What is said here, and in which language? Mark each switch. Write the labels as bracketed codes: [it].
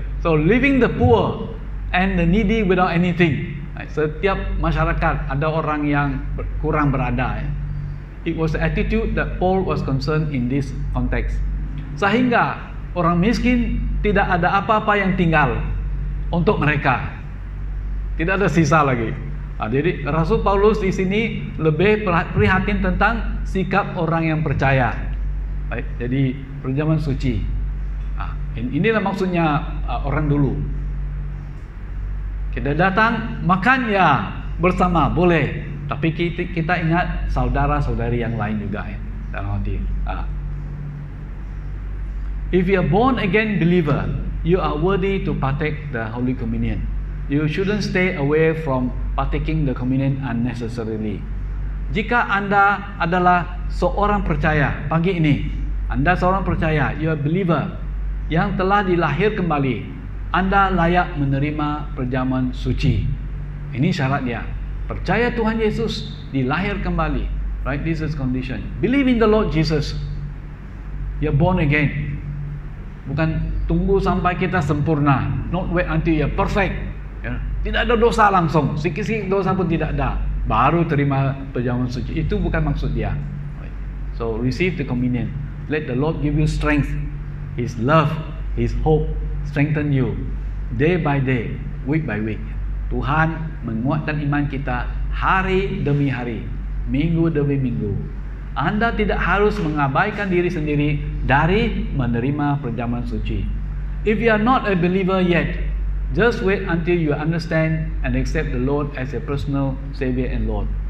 [en] So leaving the poor and the needy without anything. [id] Setiap masyarakat ada orang yang kurang berada. [en] It was the attitude that Paul was concerned in this context. [id] Sehingga orang miskin tidak ada apa-apa yang tinggal untuk mereka. Tidak ada sisa lagi. Jadi Rasul Paulus di sini lebih prihatin tentang sikap orang yang percaya. Baik, jadi perjamuan suci. Inilah maksudnya orang dulu. Kita datang makan ya bersama boleh. Tapi kita ingat saudara-saudari yang lain juga ya, dalam hati. [en] If you are born again believer, you are worthy to partake the Holy Communion. You shouldn't stay away from partaking the communion unnecessarily. [id] Jika Anda adalah seorang percaya pagi ini, Anda seorang percaya, [en] you are believer [id] yang telah dilahir kembali, Anda layak menerima perjamuan suci. Ini syaratnya. Percaya Tuhan Yesus, dilahir kembali. [en] Right, this is condition. Believe in the Lord Jesus. You're born again. [id] Bukan tunggu sampai kita sempurna. [en] Not wait until you're perfect. [id] Ya. Tidak ada dosa langsung. Sikit-sikit dosa pun tidak ada. Baru terima perjamuan suci. Itu bukan maksud dia. Right. [en] So receive the communion. Let the Lord give you strength. His love, His hope strengthen you day by day, week by week. [id] Tuhan menguatkan iman kita hari demi hari, minggu demi minggu. Anda tidak harus mengabaikan diri sendiri dari menerima perjamuan suci. [en] If you are not a believer yet, just wait until you understand and accept the Lord as a personal Savior and Lord.